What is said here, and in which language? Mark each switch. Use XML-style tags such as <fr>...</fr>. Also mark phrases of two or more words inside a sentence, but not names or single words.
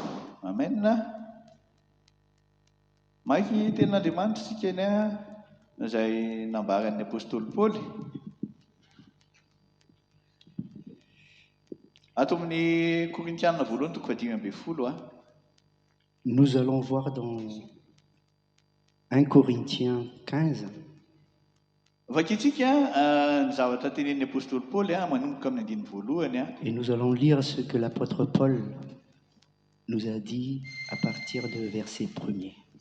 <mg>Amen. Maiky ten'Andriamanitra tsika eny izay nambaran'ny apôstôly Paoly. Ato amin'ny Korintianina voalohany toko 5:10.</mg> <fr>Nous allons voir dans 1 Corinthiens 15. Et nous allons lire ce que l'apôtre Paul nous a dit à partir de verset 1er.</fr>